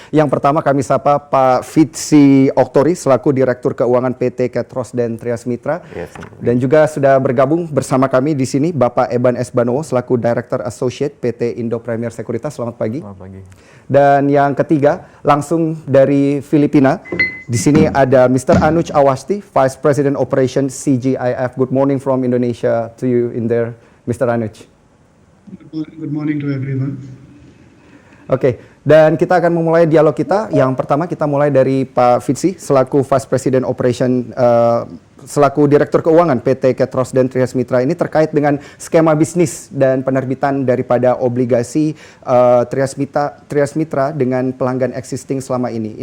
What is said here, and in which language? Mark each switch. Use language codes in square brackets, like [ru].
[id] Yang pertama kami sapa Pak Vidcy Octory selaku Direktur Keuangan PT Ketrosden Triasmitra. Yes. Dan juga sudah bergabung bersama kami di sini Bapak Eban S Banowo selaku Director Associate PT Indo Premier Sekuritas. Selamat pagi. Selamat pagi. Dan yang ketiga langsung dari Filipina. Di sini ada Mr. [en] Anuj Awasthi, Vice President Operation CGIF. Good morning from Indonesia to you in there, Mr. Anuj. Good morning to everyone. [id] Oke, dan kita akan memulai dialog kita. Yang pertama kita mulai dari Pak Vidcy selaku Vice President Operation selaku Direktur Keuangan PT Ketrosden Triasmitra ini terkait dengan skema bisnis dan penerbitan daripada obligasi Triasmitra dengan pelanggan existing selama ini.